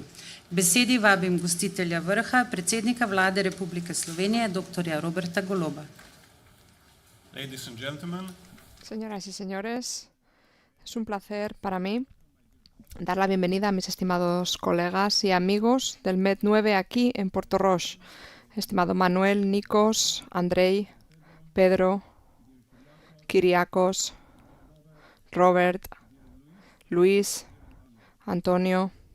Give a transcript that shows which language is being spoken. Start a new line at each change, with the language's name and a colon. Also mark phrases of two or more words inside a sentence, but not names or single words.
Slovenian: K besedi vabim gostitelja vrha, predsednika vlade Republike Slovenije, dr. Roberta Goloba.
English: Ladies and gentlemen,
Spanish: señoras y señores, es un placer para mí dar la bienvenida a mis estimados colegas y amigos del MED9 aquí en Porto Roche. Estimado Manuel, Nikos, Andrei, Pedro, Kiriakos, Robert, Luis, Antonio.